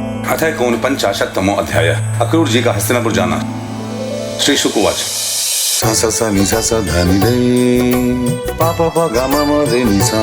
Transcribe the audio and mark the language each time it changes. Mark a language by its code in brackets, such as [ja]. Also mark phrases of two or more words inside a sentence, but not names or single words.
[sa] अथ एकोनपञ्चाशत्तमो अध्याय [hi] अक्रूर जी का हस्तिनापुर जाना। [sa] श्री शुक उवाच सा सा सा नि सा सा धा नि धे पा पा पा गा मा मा रे नि सा